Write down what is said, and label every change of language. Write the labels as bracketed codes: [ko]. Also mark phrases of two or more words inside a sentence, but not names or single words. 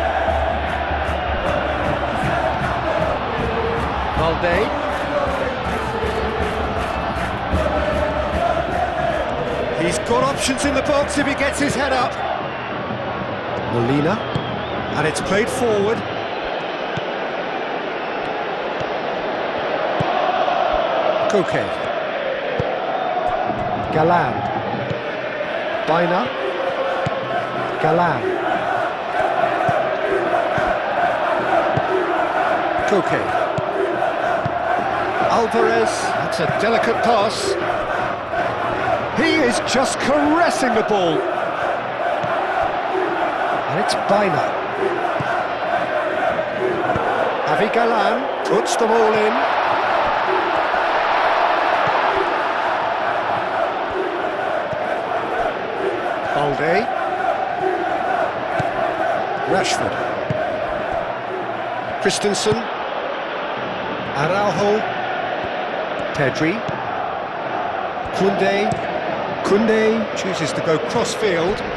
[en] Valde. He's got options in the box if he gets his head up. Molina, and it's played forward. Koke. Galan. Baina. Galan. Koke. Alvarez, that's a delicate pass. He is just caressing the ball. And it's Baina. Avi Galan puts them all in. Balde. Rashford. Christensen. Araujo. Pedri. Koundé chooses to go cross-field.